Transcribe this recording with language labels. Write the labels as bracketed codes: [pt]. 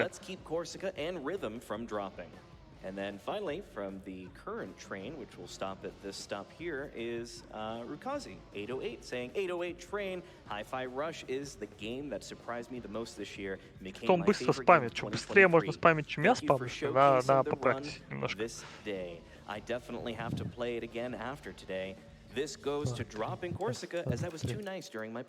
[en] let's keep Corsica and rhythm from dropping. And then finally, from the current train, which will stop at this stop here, is Rukazi, 808, saying 808 train, Hi-Fi Rush is the game that surprised me the most this year. [ru] Что он быстро спамит, что быстрее можно спамить, чем я спамлю, надо поправить немножко. [en] This day. I definitely have to play it again after today. This goes to dropping Corsica, as I was too nice during my